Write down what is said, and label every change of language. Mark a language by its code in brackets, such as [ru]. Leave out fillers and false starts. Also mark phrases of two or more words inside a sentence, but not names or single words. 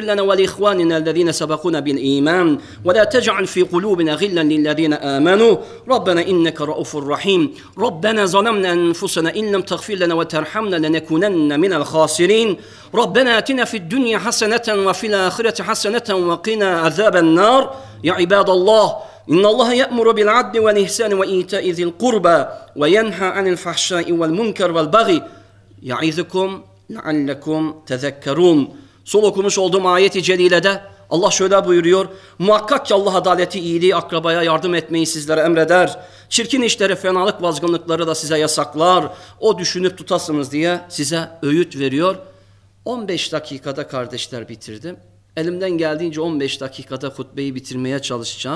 [ar] لنا ولإخواننا الذين سبقونا بالإيمان ولا تجعل في قلوبنا غلا للذين آمنوا ربنا إنك رؤوف رحيم ربنا ظلمنا أنفسنا إن لم تغفر لنا وترحمنا لنكونن من الخاسرين ربنا آتنا في الدنيا حسنة وفي الآخرة حسنة وقنا عذاب النار يا عباد الله إن الله يأمر بالعدل والإحسان وإيتاء ذي القربى وينهى عن الفحشاء والمنكر والبغي يعظكم لعلكم تذكرون. [tr] Sol okumuş olduğum ayeti celilede Allah şöyle buyuruyor. Muhakkak ki Allah adaleti, iyiliği, akrabaya yardım etmeyi sizlere emreder. Çirkin işleri, fenalık, vazgınlıkları da size yasaklar. O düşünüp tutasınız diye size öğüt veriyor. 15 dakikada kardeşler bitirdim. Elimden geldiğince 15 dakikada hutbeyi bitirmeye çalışacağım.